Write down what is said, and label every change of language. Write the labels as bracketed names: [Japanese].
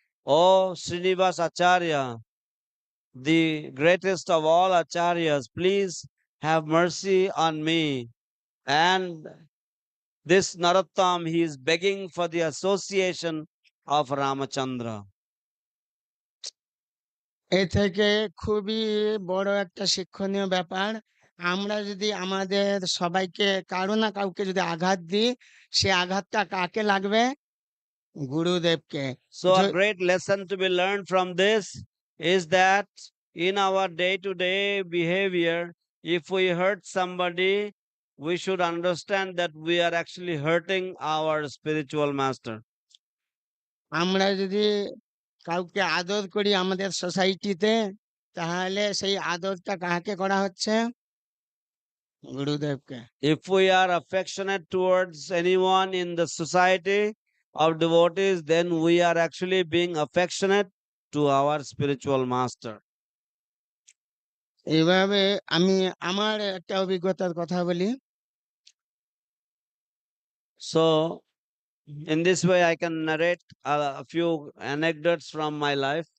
[English] Oh Srinivas Acharya, the greatest of all acharyas, please have mercy on me. And this Narottam, he is begging for the association of Ramachandra. [Bangla] এ থেকে খুবই বড় একটা শিক্ষণীয় ব্যাপার, আমরা যদি আমাদের সবাইকে কারো না কাউকে যদি আঘাত দিই, সে আঘাতটা কাকে লাগবে? গুরুদেবকে। [English] So a great lesson to be learned from this is that in our day-to-day behavior, if we hurt somebody, we should understand that we are actually hurting our spiritual master. [Bangla] আমরা যদি কাউকে আদর করি আমাদের সোসাইটিতে, তাহলে সেই আদরটা কাকে করা হচ্ছে? গুরুদেবকে। [English] If we are affectionate towards anyone in the society of devotees, then we are actually being affectionate to our spiritual master. [Bangla] এইভাবে আমি আমার একটা অভিজ্ঞতার কথা বলি। [English] So, in this way, I can narrate a few anecdotes from my life.